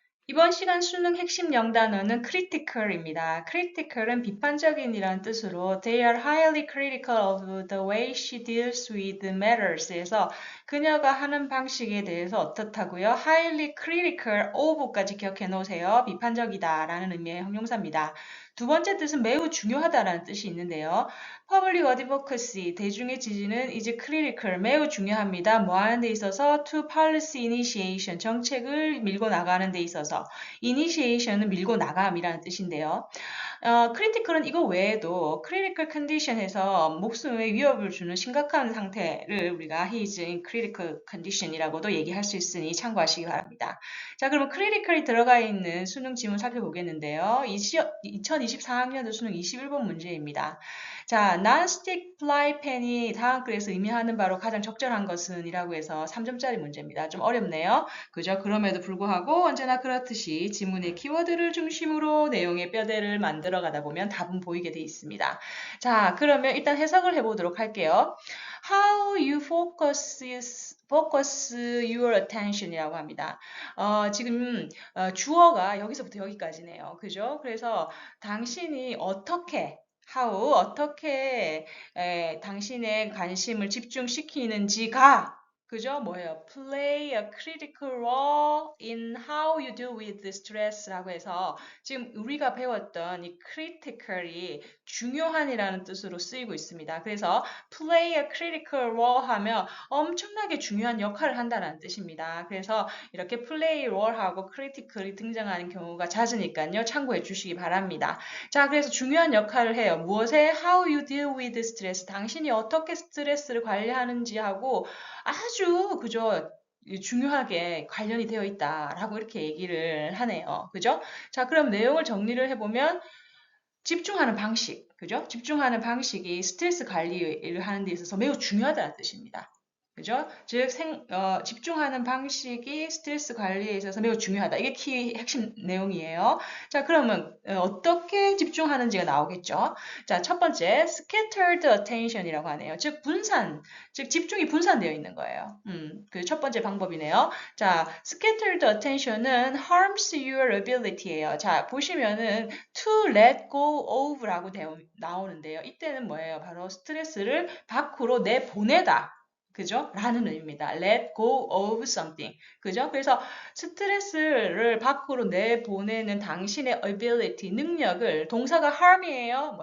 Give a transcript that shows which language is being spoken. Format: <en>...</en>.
<ko>이번 시간 수능 핵심 영단어는 critical입니다. critical은 비판적인이라는 뜻으로</ko> <en>they are highly critical of the way she deals with matters에서</en> <ko>그녀가 하는 방식에 대해서 어떻다고요? highly critical of까지 기억해 놓으세요. 비판적이다라는 의미의 형용사입니다. 두 번째 뜻은 매우 중요하다라는 뜻이 있는데요.</ko> <en>Public advocacy,</en> <ko>대중의 지지는</ko> <en>is critical,</en> <ko>매우 중요합니다. 뭐 하는 데 있어서</ko> <en>to policy initiation,</en> <ko>정책을 밀고 나가는 데 있어서 initiation은 밀고 나감이라는 뜻인데요. 크리티컬은 이거 외에도 critical condition에서 목숨에 위협을 주는 심각한 상태를 우리가</ko> <en>his in critical condition</en> <ko>이라고도 얘기할 수 있으니 참고하시기 바랍니다. 자, 그러면 critical이 들어가 있는 수능 지문 살펴보겠는데요. 2024학년도 수능 21번 문제입니다. 자, non-stick fly pan이 다음 글에서 의미하는 바로 가장 적절한 것은 이라고 해서 3점짜리 문제입니다. 좀 어렵네요. 그죠? 그럼에도 불구하고 언제나 그렇듯이 지문의 키워드를 중심으로 내용의 뼈대를 만들어 가다 보면 답은 보이게 돼 있습니다. 자, 그러면 일단 해석을 해보도록 할게요.</ko> <en>How you focus your attention이라고 합니다.</en> <ko>지금 주어가 여기서부터 여기까지네요. 그죠? 그래서 당신이 어떻게 어떻게 당신의 관심을 집중시키는지가 그죠? 뭐예요?</ko> <en>Play a critical role in how you deal with the stress</en> <ko>라고 해서 지금 우리가 배웠던 이 critical이 중요한이라는 뜻으로 쓰이고 있습니다. 그래서 play a critical role 하면 엄청나게 중요한 역할을 한다는 뜻입니다. 그래서 이렇게 play role하고 critical이 등장하는 경우가 잦으니까요. 참고해 주시기 바랍니다. 자, 그래서 중요한 역할을 해요. 무엇에?</ko> <en>How you deal with stress.</en> <ko>당신이 어떻게 스트레스를 관리하는지 하고 아주 그죠? 중요하게 관련이 되어 있다라고 이렇게 얘기를 하네요. 그죠? 자, 그럼 내용을 정리를 해보면 집중하는 방식, 그죠? 집중하는 방식이 스트레스 관리를 하는 데 있어서 매우 중요하다는 뜻입니다. 그죠? 즉, 집중하는 방식이 스트레스 관리에 있어서 매우 중요하다. 이게 키 핵심 내용이에요. 자, 그러면 어떻게 집중하는지가 나오겠죠? 자, 첫 번째, scattered attention이라고 하네요. 즉, 즉 집중이 분산되어 있는 거예요. 그 첫 번째 방법이네요.</ko> <en>자, scattered attention은 harms your ability예요.</en> <ko>자, 보시면은 to let go of라고 나오는데요. 이때는 뭐예요? 바로 스트레스를 밖으로 내보내다. 그죠? 라는 의미입니다. let go of something. 그죠? 그래서 스트레스를 밖으로 내보내는 당신의 ability, 능력을 동사가 harm이에요.</ko>